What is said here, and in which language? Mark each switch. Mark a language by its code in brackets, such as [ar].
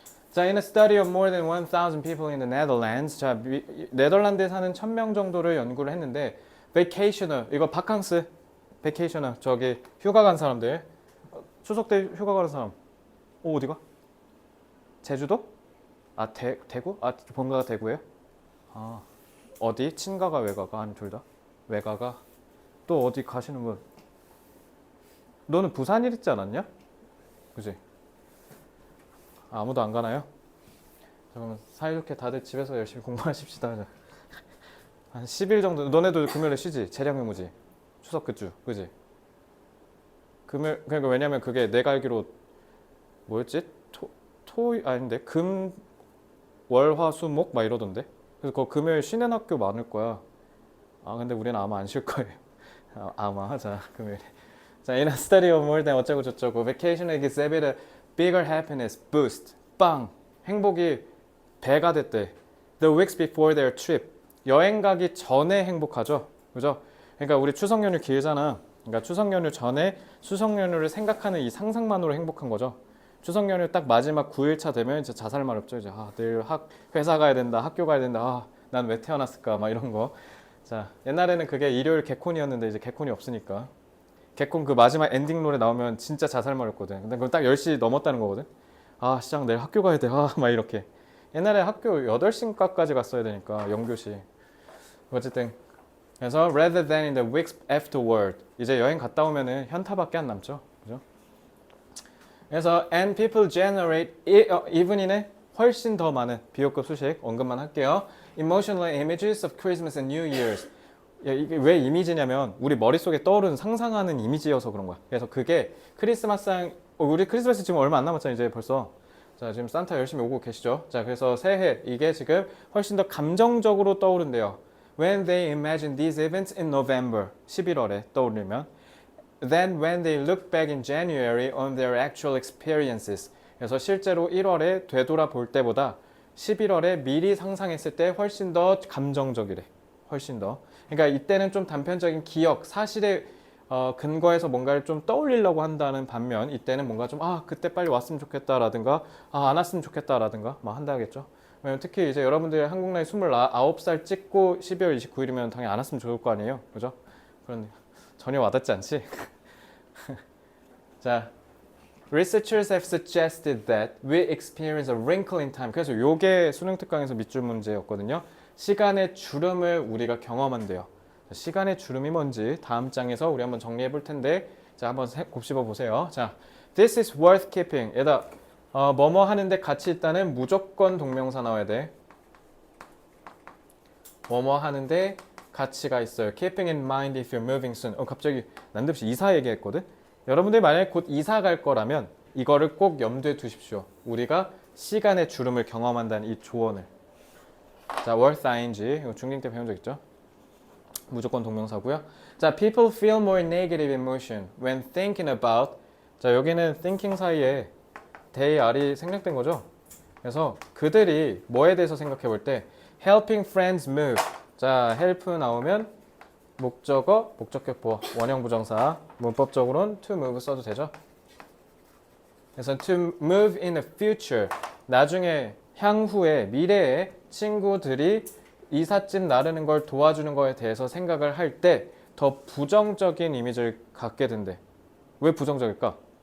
[en] 자, in a study of more than 1,000 people in the Netherlands. [ko] 자, 네덜란드에 사는 1,000명 정도를 연구를 했는데 vacationer, 이거 바캉스, vacationer, 저기 휴가 간 사람들. 추석 때 휴가 가는 사람. 어디가? 제주도? 대구? 본가가 대구예요? 어디? 친가가 외가가? 아니 둘 다? 외가가? 또 어디 가시는 분? 너는 부산 일 있지 않았냐? 그지? 아무도 안 가나요? 그러면 사이좋게 다들 집에서 열심히 공부하십시다. 한 10일 정도. 너네도 금요일에 쉬지? 재량의무지? 추석 그주, 그지? 금요일, 그러니까 왜냐면 그게 내가 알기로 뭐였지? 아닌데 금, 월, 화, 수, 목 막 이러던데. 그래서 그 금요일 쉬는 학교 많을 거야. 근데 우리는 아마 안 쉴 거예요. 아마. 자, 금요일에. [en] 자, in a study of more than [ko] 어쩌고 저쩌고 [en] vacation exhibit a bigger happiness boost. [ko] 빵! 행복이 배가 됐대. [en] The weeks before their trip. [ko] 여행 가기 전에 행복하죠. 그죠? 그러니까 우리 추석 연휴 길잖아. 그러니까 추석 연휴 전에 추석 연휴를 생각하는 이 상상만으로 행복한 거죠. 추석 연휴 딱 마지막 9일차 되면 이제 자살만 없죠. 이제 내일 회사 가야 된다, 학교 가야 된다. 난 왜 태어났을까? 막 이런 거. 자, 옛날에는 그게 일요일 개콘이었는데 이제 개콘이 없으니까. 개콘 그 마지막 엔딩 노래 나오면 진짜 자살말했거든. 근데 그건 딱 10시 넘었다는 거거든. 시장 내일 학교 가야 돼. 막 이렇게. 옛날에 학교 8시까지 갔어야 되니까 영교시. 어쨌든 그래서 [en] rather than in the weeks afterward. [ko] 이제 여행 갔다 오면은 현타밖에 안 남죠. 그죠? 그래서 [en] and people generate even [ko] 이네 훨씬 더 많은 비교급 수식 언급만 할게요. [en] Emotional images of Christmas and New Year's. [ko] 이게 왜 이미지냐면 우리 머릿속에 떠오르는 상상하는 이미지여서 그런 거야. 그래서 그게 크리스마스상 우리 크리스마스 지금 얼마 안 남았잖아 이제 벌써. 자, 지금 산타 열심히 오고 계시죠. 자, 그래서 새해 이게 지금 훨씬 더 감정적으로 떠오른대요. [en] When they imagine these events in November, [ko] 11월에 떠오르면 [en] Then when they look back in January on their actual experiences. [ko] 그래서 실제로 1월에 되돌아볼 때보다 11월에 미리 상상했을 때 훨씬 더 감정적이래. 훨씬 더. 그러니까 이때는 좀 단편적인 기억, 사실에 근거해서 뭔가를 좀 떠올리려고 한다는 반면 이때는 뭔가 좀 그때 빨리 왔으면 좋겠다라든가 안 왔으면 좋겠다라든가 막 한다겠죠. 왜냐면 특히 이제 여러분들이 한국 나이 29살 찍고 12월 29일이면 당연히 안 왔으면 좋을 거 아니에요. 그죠? 그런 전혀 와닿지 않지? [en] 자, researchers have suggested that we experience a wrinkle in time. [ko] 그래서 요게 수능 특강에서 밑줄 문제였거든요. 시간의 주름을 우리가 경험한대요. 시간의 주름이 뭔지 다음 장에서 우리 한번 정리해 볼 텐데, 자, 한번 곱씹어 보세요. [en] 자, this is worth keeping. [ko] 얘다 뭐뭐 하는데 같이 있다는 무조건 동명사 나와야 돼. 뭐뭐 하는데 가치가 있어요. [en] Keeping in mind if you're moving soon. [ko] 갑자기 난데없이 이사 얘기했거든. 여러분들이 만약에 곧 이사 갈 거라면 이거를 꼭 염두에 두십시오. 우리가 시간의 주름을 경험한다는 이 조언을. [en] 자, worth ing. [ko] 이거 중딩 때 배운 적 있죠? 무조건 동명사고요. [en] 자, people feel more negative emotion when thinking about. [ko] 자, 여기는 thinking 사이에 [en] they are [ko] 이 생략된 거죠. 그래서 그들이 뭐에 대해서 생각해 볼 때 [en] helping friends move. [ko] 자, help 나오면 목적어, 목적격보, 원형 부정사. 문법적으로는 to move 써도 되죠. 그래서 [en] to move in the future. [ko] 나중에 향후에 미래에 친구들이 이삿짐 나르는 걸 도와주는 거에 대해서 생각을 할 때 더 부정적인 이미지를 갖게 된대. 왜 부정적일까?